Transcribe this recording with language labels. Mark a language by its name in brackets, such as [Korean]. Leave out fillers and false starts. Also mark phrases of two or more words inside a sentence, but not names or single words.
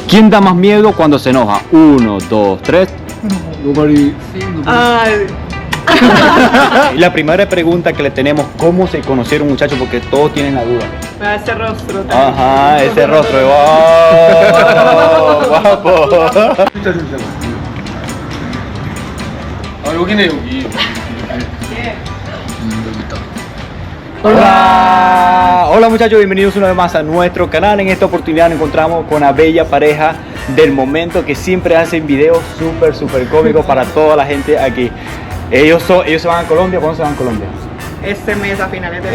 [Spanish] ¿Quién da más miedo cuando se enoja? 1, 2, 3. Nobody. Ay, Y la primera pregunta que le tenemos, ¿cómo se conocieron muchachos? Porque todos tienen la duda. ese rostro también. Ajá, ese rostro. ¡Wow! ¡Guapo! [Korean] 진짜. 아 여기네 여기. 여기 있다. [Spanish] Hola, hola muchachos, bienvenidos una vez más a nuestro canal. En esta oportunidad nos encontramos con una bella pareja del momento que siempre hacen videos súper cómicos para toda la gente aquí. Ellos se van a Colombia. ¿Cuándo se van a Colombia? Este mes, a finales de